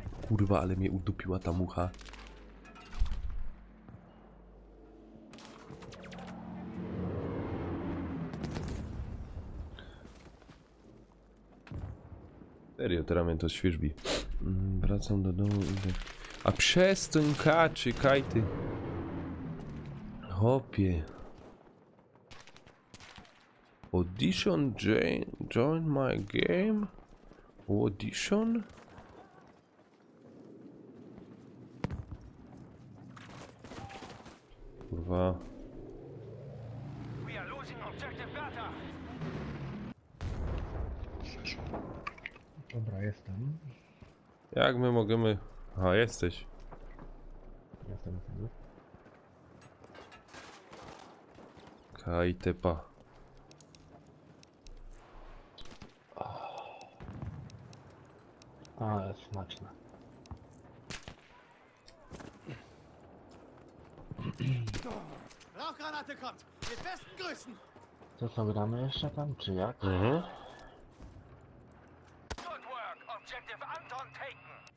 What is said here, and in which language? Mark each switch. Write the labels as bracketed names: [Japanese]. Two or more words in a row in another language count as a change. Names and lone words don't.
[Polish] Kurwa, ale mnie udupiła ta mucha. Serio, teraz mnie to świeżbi. Wracam do domu, idę. A przestań kaczy, kajty. Hopie. [English] Audition join my game? [Polish] Audition? Kurwa. [English] We are losing objective Beta. [Polish] Dobra, jestem. Jak my możemy... Aha, jesteś. Jestem. Kajtepa. Ale smaczne. [German] Rauchgranate kommt! Mit besten Grüßen! [Polish] Co sobie damy jeszcze tam, czy jak? Mhm. [English] Good work. Objective Anton taken.